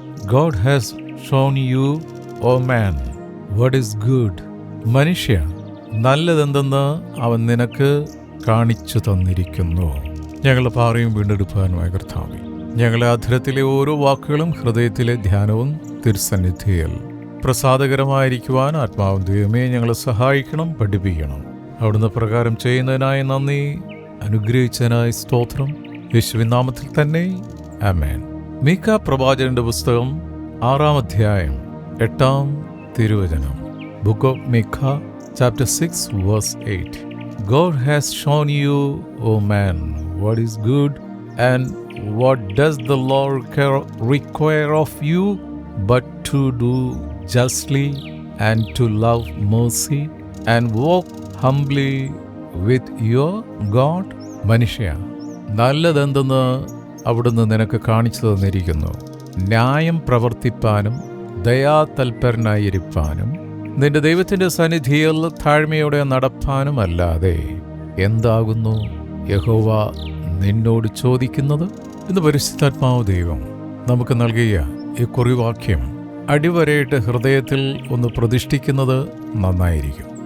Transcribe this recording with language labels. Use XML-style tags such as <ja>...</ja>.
<en>God has shown you, O man, what is good.</en> <ml>മനുഷ്യ, നല്ലതെന്തെന്ന് അവൻ നിനക്ക് കാണിച്ചു തന്നിരിക്കുന്നു. ഞങ്ങളുടെ പാറയും വീണ്ടെടുപ്പാനുമായ കർത്താവേ, ഞങ്ങളുടെ അധരത്തിലെ ഓരോ വാക്കുകളും ഹൃദയത്തിലെ ധ്യാനവും തിരുസന്നിധിയിൽ പ്രസാദകരമായിരിക്കുവാൻ ആത്മാവും ദൈവമേ ഞങ്ങളെ സഹായിക്കണം, പഠിപ്പിക്കണം. അവിടുന്ന് പ്രകാരം ചെയ്യുന്നതിനായി നന്ദി, അനുഗ്രഹിച്ചതിനായി സ്തോത്രം. യേശുവിൻ നാമത്തിൽ തന്നെ ആമേൻ. മീഖ പ്രവാചകന്റെ പുസ്തകം 6-ാം അധ്യായം 8-ാം തിരുവചനം.</ml> <en>Book of Micah chapter 6 verse 8. God has shown you, O man, what is good, and what does the Lord require of you but to do justly and to love mercy and walk humbly with your God.</en> <ml>മനുഷ്യ, നല്ലതെന്തെന്ന് അവിടുന്ന് നിനക്ക് കാണിച്ചു തന്നിരിക്കുന്നു. ന്യായം പ്രവർത്തിപ്പാനും ദയാതൽപരനായിരിക്കാനും നിന്റെ ദൈവത്തിൻ്റെ സന്നിധിയിൽ താഴ്മയോടെ നടപ്പാനും അല്ലാതെ എന്താകുന്നു യഹോവ നിന്നോട് ചോദിക്കുന്നത് എന്ന് പരിശുദ്ധാത്മാവ് ദൈവം നമുക്ക് നൽകിയ ഈ കുറിവാക്യം അടിവരയിട്ട് ഹൃദയത്തിൽ ഒന്ന് പ്രതിഷ്ഠിക്കുന്നത് നന്നായിരിക്കും.</ml>